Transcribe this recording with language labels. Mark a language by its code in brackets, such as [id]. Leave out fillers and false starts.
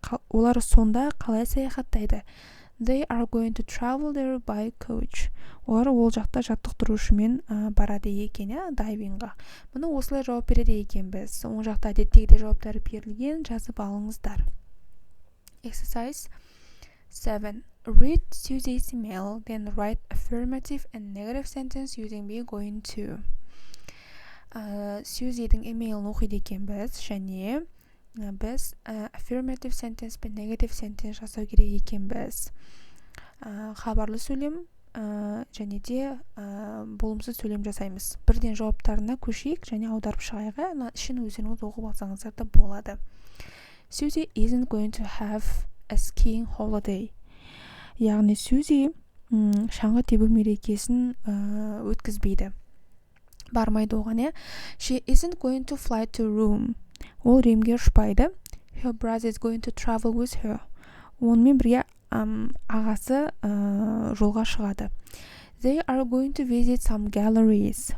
[kk] Олар сонда қалай саяхаттайды? [en] They are going to travel there by coach. [kk] Олар ол жақта жаттықтырушымен барады екен, дайвинға. Мұны осылай жауап береді екенбіз. Оң жақта әдеттегідей жауаптары берілген, жазып алыңыздар. [en] Exercise 7. Read Susie's email, then write affirmative and negative sentence using be going to. [kk] Susie'дің емейлін оқиды екенбіз, және біз affirmative sentence пен negative sentence жасау керек екенбіз. Хабарлы сөйлем және де болымсыз сөйлем жасаймыз. Бірден жауаптарына көшейік және аударып шығайық. Ішін өздеріңіз оқып алсаңыздар да болады. [en] Susie isn't going to have a skiing holiday. [kk] Яғни Susie шаңғы тебу мерекесін өткізбейді. Бармайды оған, [en] She isn't going to fly to Rome. [kk] Ол Римге ұшпайды. [en] Her brother is going to travel with her. [kk] Онымен бірге ағасы жолға шығады. [en] They are going to visit some galleries.